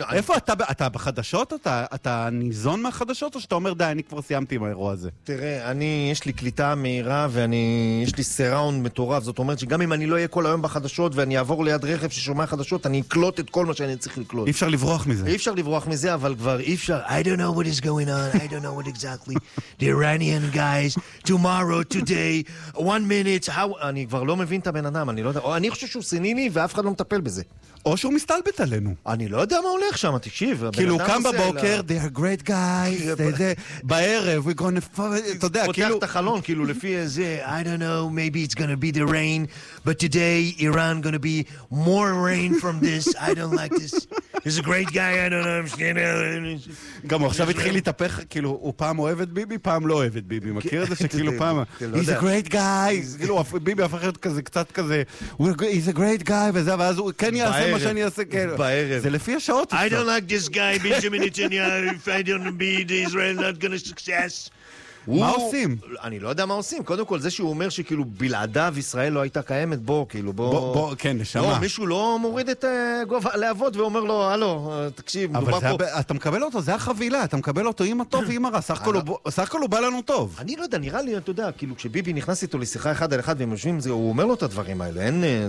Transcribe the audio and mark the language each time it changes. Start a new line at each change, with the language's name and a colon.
Hebrew: איפה אתה? אתה בחדשות? אתה ניזון מהחדשות? או שאתה אומר, די, אני כבר סיימתי עם האירוע הזה? תראה, אני, יש לי קליטה מהירה, ואני, יש לי סיראונד מטורף. זאת אומרת שגם אם אני לא אהיה כל היום בחדשות, ואני אעבור ליד רכב ששומע חדשות, אני אקלוט את כל מה שאני צריך לקלוט. אי אפשר לברוח מזה. אי אפשר לברוח מזה, אבל כבר אי אפשר.
English: I don't know what is going on. I don't know what exactly. The Iranian guys, tomorrow, today, one minute, how...
Hebrew: אני כבר לא מבין את הבן אדם, אני לא יודע. או אני חושב שהוא סיניני, ואף אחד לא מטפל בזה. או שהוא מסתלבט עלינו. אני לא יודע מה הולך שם, תקשיב. כאילו, הוא קם בבוקר,
English: they are great guys,
Hebrew: בערב,
English: we're gonna...
Hebrew: אתה יודע, כאילו... פותח את החלון, כאילו, לפי איזה,
English: I don't know, maybe it's gonna be the rain, but today, Iran gonna be more rain from this, I don't like this. He's a great guy, I don't know, I'm scared.
Hebrew: גם הוא עכשיו התחיל להתהפך, כאילו, הוא פעם אוהב את ביבי, פעם לא אוהב את ביבי. מכיר את זה שכאילו פעם...
English: He's a great guy.
Hebrew: כאילו, ביבי הפך להיות כזה, קצת כזה,
English: he's a great guy,
Hebrew: וזה, ואז הוא כן יעשה מה שאני אעשה, כן. בערב. זה לפי השעות.
English: I don't like this guy, Benjamin Netanyahu, if I don't be the Israel, not gonna success.
Hebrew: מה עושים? אני לא יודע מה עושים. קודם כל, זה שהוא אומר שכאילו בלעדיו ישראל לא הייתה קיימת, בוא, כאילו, בוא... בוא, כן, נשמה. לא, מישהו לא מוריד את גובה להבות ואומר לו, הלו, תקשיב, דובר פה... אבל אתה מקבל אותו, זה החבילה, אתה מקבל אותו עם הטוב ועם הרע, סך כל הוא בא לנו טוב. אני לא יודע, נראה לי, אתה יודע, כאילו, כשביבי נכנס איתו לשיחה אחד על אחד והם יושבים, הוא אומר לו את הדברים האלה, אין...